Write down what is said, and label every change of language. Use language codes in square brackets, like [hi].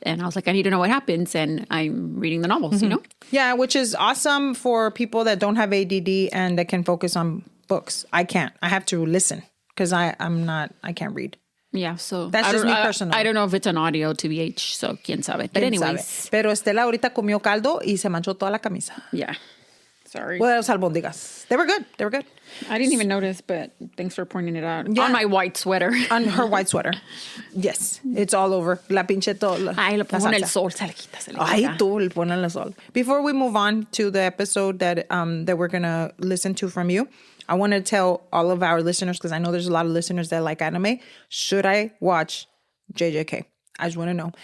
[en] And I was like, I need to know what happens. And I'm reading the novels, Yeah, which is awesome for people that don't have ADD and that can focus on books. I can't. I have to listen because I can't read. Yeah, so that's just me personal. I don't know if it's an audio TBH, so quién sabe. But anyways. [es] Pero Estela ahorita comió caldo y se manchó toda la camisa. [en] Yeah. Sorry. What else albóndigas? They were good. They were good. I didn't even notice, but thanks for pointing it out. Yeah. On my white sweater. On her white sweater. Yes. It's all over. La pinche todo. [es] Ay, lo pongo en el sol. Se le quita, se le quita. Ay, tú, le pones en el sol. [en] Before we move on to the episode that we're going to listen to from you, I want to tell all of our listeners, because I know there's a lot of listeners that like anime, should I watch JJK? I just want to know.